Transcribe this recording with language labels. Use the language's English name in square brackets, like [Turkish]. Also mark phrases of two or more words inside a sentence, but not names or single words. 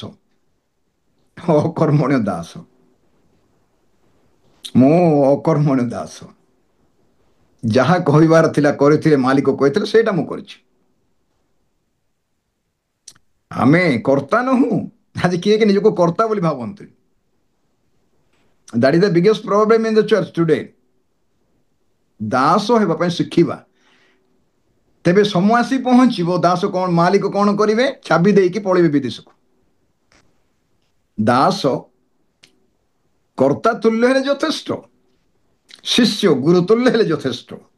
[Odia] ଅକର୍ମଣ୍ୟ ଦାସ। ମୁଁ ଅକର୍ମଣ୍ୟ ଦାସ। ଯାହା କହିବାର ଥିଲା କରିଥିଲେ, ମାଲିକ କହିଥିଲେ ସେଇଟା ମୁଁ କରିଛି। ଆମେ କର୍ତ୍ତା ନୁହଁ। ଆଜି କିଏ କି ନିଜକୁ କର୍ତ୍ତା ବୋଲି ଭାବନ୍ତି। [English] That is the biggest problem in the church today. [Odia] ଦାସ ହେବା ପାଇଁ ଶିଖିବା, ତେବେ ସମୟ ଆସି ପହଞ୍ଚିବ ଦାସ କ'ଣ ମାଲିକ କ'ଣ କରିବେ? ଚାବି ଦେଇକି ପଳେଇବେ ବିଦେଶକୁ। ଦାସ କର୍ତ୍ତା ତୁଲ୍ୟ ହେଲେ ଯଥେଷ୍ଟ, ଶିଷ୍ୟ ଗୁରୁ ତୁଲ୍ୟ ହେଲେ ଯଥେଷ୍ଟ।